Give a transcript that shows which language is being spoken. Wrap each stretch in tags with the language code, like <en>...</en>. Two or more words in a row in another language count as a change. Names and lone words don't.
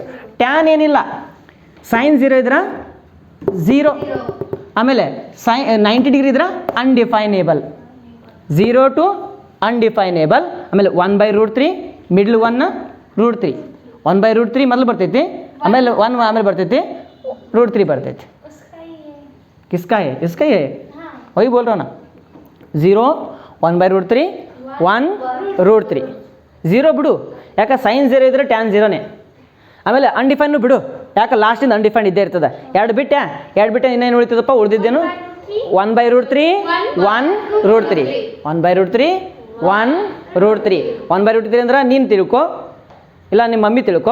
<kn>ಟ್ಯಾನ್ ಏನಿಲ್ಲ, ಸೈನ್ 0 ಇದ್ರೆ 0, ಆಮೇಲೆ 90 ಡಿಗ್ರಿ ಇದ್ರೆ ಅನ್ಡಿಫೈನೇಬಲ್, 0</kn> <en>to undefinable.</en> <kn>ಆಮೇಲೆ 1/√3 ಮಿಡ್ಲ್ 1 √3 1/√3 ಮೊದಲು ಬರ್ತೈತಿ, ಆಮೇಲೆ 1 ಆಮೇಲೆ ಬರ್ತೈತಿ, √3 ಬರ್ತೈತಿ.</kn> <hi>किसका है? इसका ही है, वही बोल रहा हूँ ना.</hi> <kn>0 1/√3 1√3 0 ಬಿಡು, ಯಾಕೆ ಸೈನ್ 0 ಇದ್ರೆ ಟ್ಯಾನ್ 0ನೇ. ಆಮೇಲೆ ಅನ್ಡಿಫೈನು ಬಿಡು, ಯಾಕೆ ಲಾಸ್ಟಿಂದ ಅನ್ಡಿಫೈನ್ ಇದ್ದೇ ಇರ್ತದೆ. ಎರಡು ಬಿಟ್ಟೆ ಇನ್ನೇನು ಉಳಿತದಪ್ಪ, ಉಳಿದಿದ್ದೇನು 1/√3 1√3 1/√3 1√3 1/√3 ಅಂದ್ರೆ ನೀನು ತಿಳ್ಕೊ, ಇಲ್ಲ ನಿಮ್ಮ ಮಮ್ಮಿ ತಿಳ್ಕೊ.</kn>